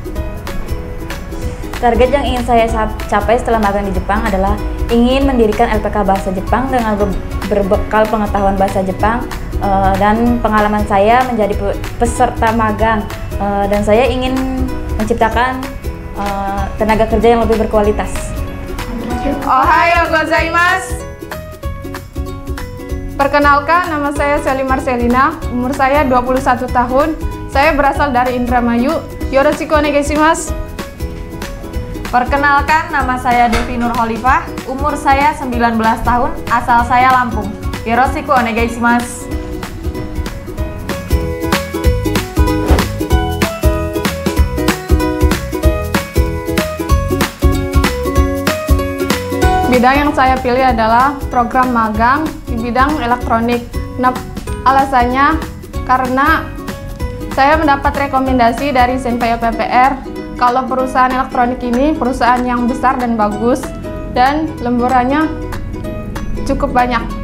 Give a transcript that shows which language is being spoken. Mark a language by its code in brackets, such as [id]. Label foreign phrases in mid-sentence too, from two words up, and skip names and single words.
[id] Target yang ingin saya capai setelah magang di Jepang adalah ingin mendirikan LPK Bahasa Jepang dengan berbekal pengetahuan bahasa Jepang dan pengalaman saya menjadi peserta magang, dan saya ingin menciptakan tenaga kerja yang lebih berkualitas. [ja] おはようございます. [id] Perkenalkan, nama saya Sally Marcelina, umur saya 21 tahun. Saya berasal dari Indramayu. [ja] よろしくお願いします. [id] Perkenalkan, nama saya Devi Nurholifah, umur saya 19 tahun, asal saya Lampung. [ja] よろしくお願いします. [id] Bidang yang saya pilih adalah program magang di bidang elektronik. Nah, alasannya karena saya mendapat rekomendasi dari Senpai PPR kalau perusahaan elektronik ini perusahaan yang besar dan bagus dan lemburannya cukup banyak.